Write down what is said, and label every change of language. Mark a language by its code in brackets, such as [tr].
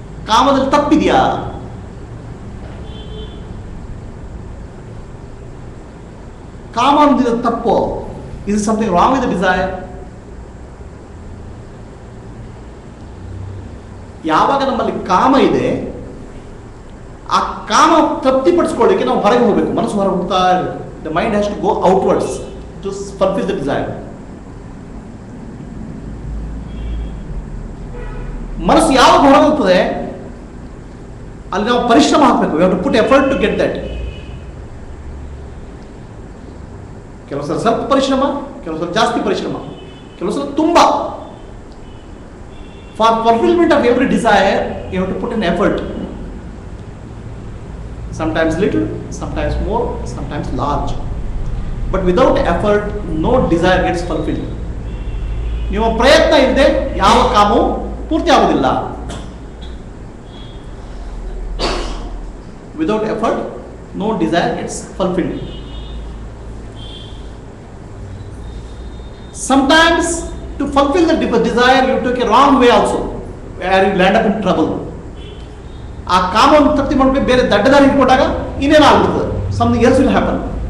[kn] ಕಾಮದಲ್ಲಿ ತಪ್ಪಿದೆಯಾ? ಕಾಮ ಅನ್ನೋದು ತಪ್ಪು. [en] Is something wrong with the desire? [kn] ಯಾವಾಗ ನಮ್ಮಲ್ಲಿ ಕಾಮ ಇದೆ, ಆ ಕಾಮ ತೃಪ್ತಿಪಡಿಸ್ಕೊಳ್ಳಿಕ್ಕೆ ನಾವು ಹೊರಗೆ ಹೋಗಬೇಕು. ಮನಸ್ಸು ಹೊರಗೆ ಹೋಗ್ತಾ ಇರಬೇಕು. [en] The mind has to go outwards to fulfill the desire. [kn] ಮನಸ್ಸು ಯಾವಾಗ ಹೊರಗೆ ಹೋಗ್ತದೆ ಅಲ್ಲಿ ನಾವು ಪರಿಶ್ರಮ ಹಾಕಬೇಕು. [en] We have to put effort to get that. [kn] ಕೆಲವು ಸಲ ಸ್ವಲ್ಪ ಪರಿಶ್ರಮ, ಕೆಲವು ಸಲ ಜಾಸ್ತಿ ಪರಿಶ್ರಮ, ಕೆಲವು ಸಲ ತುಂಬ. [en] For fulfilment of every desire you have to put an effort. Sometimes little, sometimes more, sometimes large. But without effort, no desire gets fulfilled. [kn] ನಿಮ್ಮ ಪ್ರಯತ್ನ ಇಲ್ಲದೆ ಯಾವ ಕಾಮವು ಪೂರ್ತಿ ಆಗುವುದಿಲ್ಲ. [en] Without effort, no desire gets fulfilled. Sometimes to fulfill the desire, you took a wrong way also, where you land up in trouble. [kn] ಆ ಕಾಮವನ್ನು ತೃಪ್ತಿ ಮಾಡಬೇಕು ಬೇರೆ ದಡ್ಡದಾರಿ ಇಟ್ಕೊಂಡಾಗ ಇನ್ನೇನಾಗ್ಬಿಡ್ತದೆ, [en] Something else will happen.